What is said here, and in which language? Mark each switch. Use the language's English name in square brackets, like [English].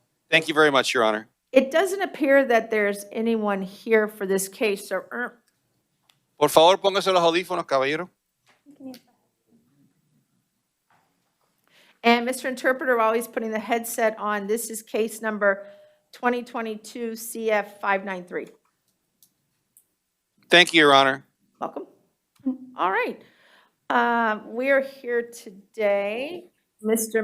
[English] Thank you very much, Your Honor. It doesn't appear that there's anyone here for this case, so [Spanish] Por favor, póngase los audífonos, caballero. [English] And Mr. Interpreter, while he's putting the headset on, this is case number 2022 CF 593. Thank you, Your Honor. Welcome. All right. We're here today, Mr.